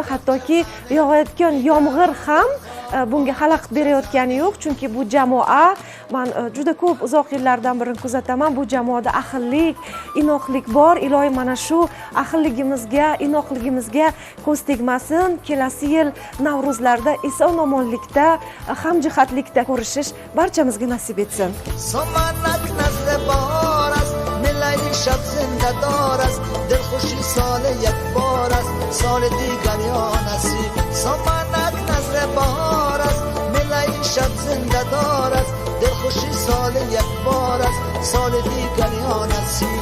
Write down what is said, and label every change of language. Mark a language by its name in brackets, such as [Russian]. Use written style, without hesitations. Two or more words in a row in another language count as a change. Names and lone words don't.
[Uzbek] Hattoki yog'ayotgan yomg'ir ham bunga xalaqit berayotgani yo'q, chunki bu jamoa, men juda ko'p uzoq yillardan beri kuzataman, bu jamoada ahillik, inoqlik bor. Iloyim mana shu ahilligimizga, inoqligimizga ko'z tegmasin. Kelasi yil Navruzlarda eson-omonlikda, hamjihatlikda ko'rishish barchamizga nasib etsin. [Persian] سمنک نزل بهار است، ملی شب زنده دار است، دلخوشی سال یک بار است، سال دیگر یا نصیب. سمنک نزل بهار است، ملی شب زنده دار است، دلخوشی سال یک بار است، سال دیگر یا نصیب.